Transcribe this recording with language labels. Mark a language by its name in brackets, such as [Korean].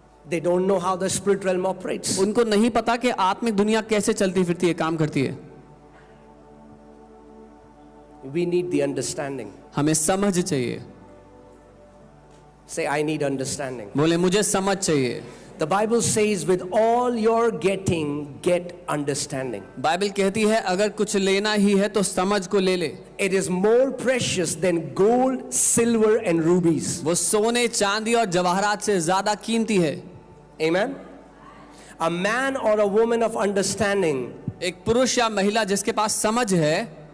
[English] They don't know how the spirit realm operates. [Hindi] उनको नहीं पता कि आत्मिक दुनिया कैसे चलती फिरती है, काम करती है. [English] We need the understanding. [Hindi] हमें समझ चाहिए. [English] Say, I need understanding. [Hindi] बोले मुझे समझ चाहिए. [English] The Bible says, with all your getting, get understanding. [Hindi] Bible कहती है अगर कुछ लेना ही है तो समझ को ले ले. [English] It is more precious than gold, silver and rubies. [Hindi] वो सोने, चांदी और जवाहरात से ज्यादा कीमती है. [English] Amen. A man or a woman of understanding, [Hindi] एक पुरुष या महिला जिसके पास समझ है,